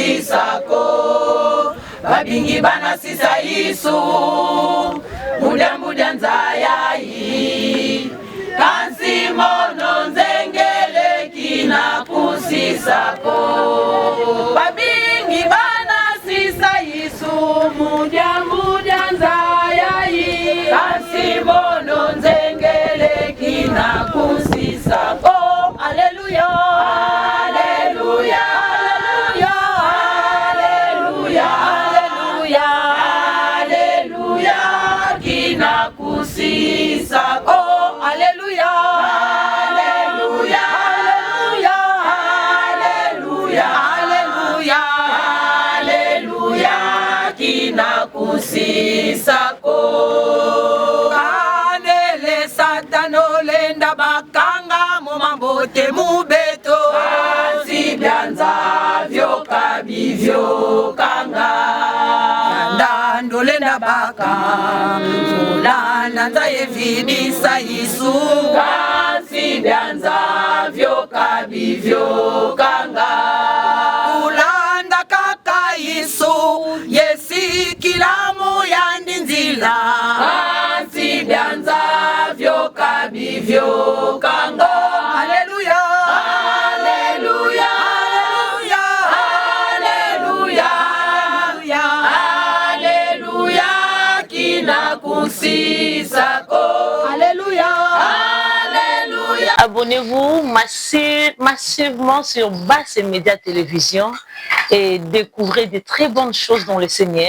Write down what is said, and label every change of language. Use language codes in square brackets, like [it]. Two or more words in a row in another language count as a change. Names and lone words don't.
[kg] kusisako babingi bana sisa Yesu muda nzayayi kansi mono nzengele kina kusisako babingi bana sisa Yesu muda nzayayi kansi mono nzengele kina kusisako. [fr] Alléluia, alléluia, alléluia, alléluia, alléluia, [kg] kina kusisa. [fr] Oh, alléluia, alléluia, alléluia, alléluia, alléluia, [kg] kina kusisa. Kanele satano lenda bakanga mambote mubeto asibyanza vyoka bivyo kanga ndandole na baka fulana nzaye vidisa Yesu asibyanza vyoka bivyo kanga ulanda kaka Yesu yesi kilamu yandinzila asibyanza vyoka bivyo kanga. [fr] Alléluia, alléluia, alléluia, alléluia, alléluia, [kg] kina kusisako. [fr] Alléluia, alléluia. Abonnez-vous massivement sur Basse et Média Télévision et découvrez de très bonnes choses dans le Seigneur.